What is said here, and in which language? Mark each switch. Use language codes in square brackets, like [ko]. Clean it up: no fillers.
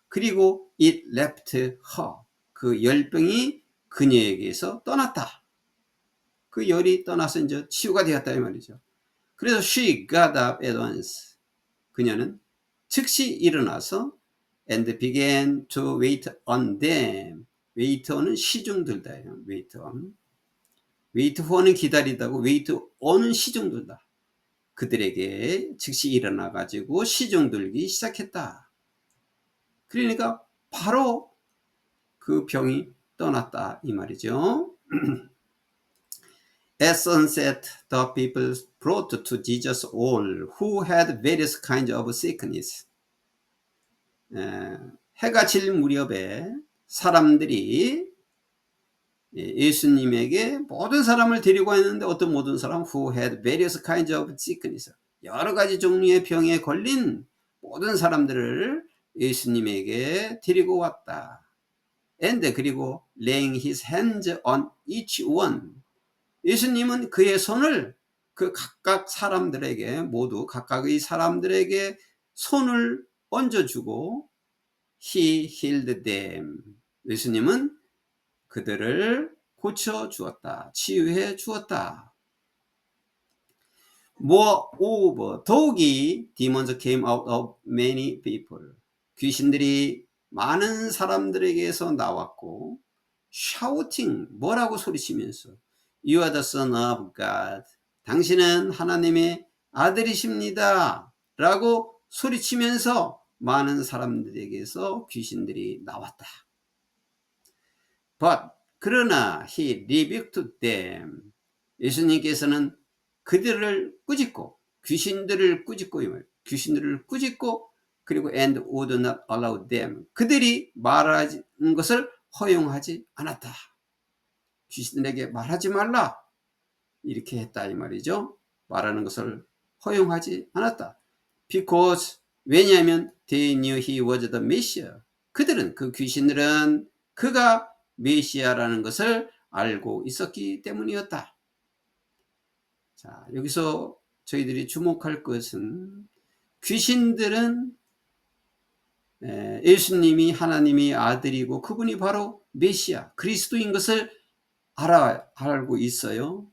[ko] 그리고 [en] it left her, [ko] 그 열병이 그녀에게서 떠났다. 그 열이 떠나서 이제 치유가 되었다 이 말이죠. 그래서 [en] she got up at once. [ko] 그녀는 즉시 일어나서 [en] and began to wait on them. [ko] wait on은 시중들다예요. wait on. wait for는 기다리다고 wait on은 시중들다. 그들에게 즉시 일어나 가지고 시중들기 시작했다. 그러니까 바로 그 병이 떠났다 이 말이죠. [en] At sunset, the people brought to Jesus all who had various kinds of sickness. [ko] 해가 질 무렵에 사람들이 예수님에게 모든 사람을 데리고 왔는데 어떤 모든 사람 [en] who had various kinds of sickness, [ko] 여러 가지 종류의 병에 걸린 모든 사람들을 예수님에게 데리고 왔다. [en] And [ko] 그리고 [en] laying his hands on each one. [ko] 예수님은 그의 손을 그 각각 사람들에게 모두 각각의 사람들에게 손을 얹어주고 [en] he healed them. [ko] 예수님은 그들을 고쳐 주었다. 치유해 주었다. [en] Moreover, [ko] 더욱이 [en] demons came out of many people. [ko] 귀신들이 많은 사람들에게서 나왔고 [en] shouting, [ko] 뭐라고 소리치면서 [en] You are the son of God. [ko] 당신은 하나님의 아들이십니다. 라고 소리치면서 많은 사람들에게서 귀신들이 나왔다. [en] But [ko] 그러나 [en] he rebuked them. [ko] 예수님께서는 그들을 꾸짖고 귀신들을 꾸짖고 귀신들을 꾸짖고 그리고 [en] and would not allow them. [ko] 그들이 말하는 것을 허용하지 않았다. 귀신들에게 말하지 말라 이렇게 했다 이 말이죠. 말하는 것을 허용하지 않았다. [en] Because [ko] 왜냐하면 [en] they knew he was the Messiah. [ko] 그들은 그 귀신들은 그가 메시아라는 것을 알고 있었기 때문이었다. 자, 여기서 저희들이 주목할 것은 귀신들은 예수님이 하나님의 아들이고 그분이 바로 메시아, 그리스도인 것을 알고 있어요.